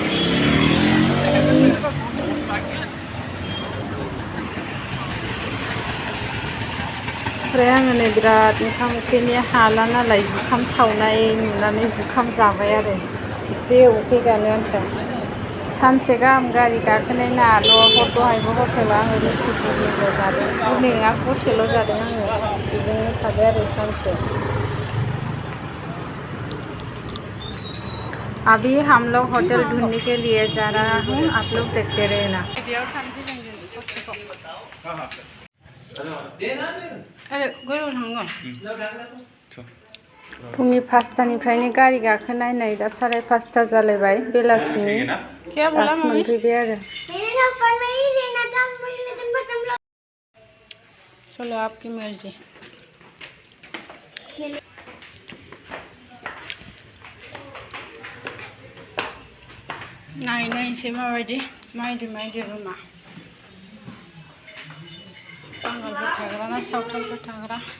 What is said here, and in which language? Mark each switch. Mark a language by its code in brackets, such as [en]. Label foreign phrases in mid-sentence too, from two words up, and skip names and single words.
[brx] ओमफ्राय आङो नै बिराद ओंखाम उखैनाया हाला नालाय, जुखाम सावनाय नुनानै जुखाम जाबाय आरो एसे उखैगानो आन्था। सानसे गाहाम गारि गाखोनाय नाल' दहायबो हटेलाव आङो रुटि गुगनिल' जादों। गुगनि नङा, गरसेल' जादों आङो। बेजोंनो थाबाय आरो सानसे। [hi] अभी हम लोग होटल ढूंढने के लिए जा रहा हूँ, आप लोग देखते रहे ना। [brx] फुंनि 5टानिफ्रायनो गारि गाखोनाय नै दा 5:30 जालायबाय बेलासिनि दासो मोनफैबाय आरो। [hi] चलो आपकी मर्जी। [brx] नायनोसै माबायदि मायदि रुमा बांगालफोर थाग्रा ना सावथालफोर थाग्रा